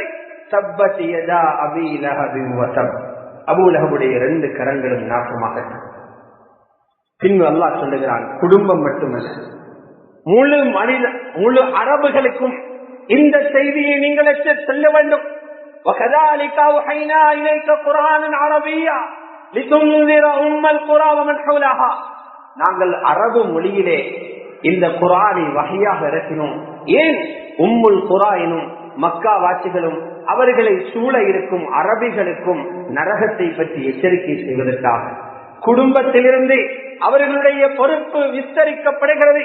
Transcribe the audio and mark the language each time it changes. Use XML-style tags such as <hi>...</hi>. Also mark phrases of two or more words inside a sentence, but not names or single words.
<ar>تبت يدا أبي لهب و تب.</ar> <ta>அபூ லஹபுடைய 2 கரங்களும் நாசமாகட்டும். பின் அல்லாஹ் சொல்லுகிறான், குடும்பம் மட்டுமல்ல, முழு அரபுகளுக்கும் இந்த செய்தியை நீங்கள் சொல்ல வேண்டும்.</ta> <ar>وَكَذَلِكَ أَوْحَيْنَا إِلَيْكَ قُرْآنًا عَرَبِيًّا لِتُنذِرَ أُمَّ الْقُرَى وَمَنْ حَوْلَهَا.</ar> <ta>நாங்கள் அரபு மொழியிலே இந்த குர்ஆனை வஹியாக இறக்கினோம். ஏன்? உம்முல் குரா எனும் மக்கா வாசிகளும் அவர்களை சூழ இருக்கும் அரபிகளுக்கும் நரகத்தை பற்றி எச்சரிக்கை செய்வதற்காக குடும்பத்திலிருந்து அவர்களுடைய பொறுப்பு விஸ்தரிக்கப்படுகிறது.</ta>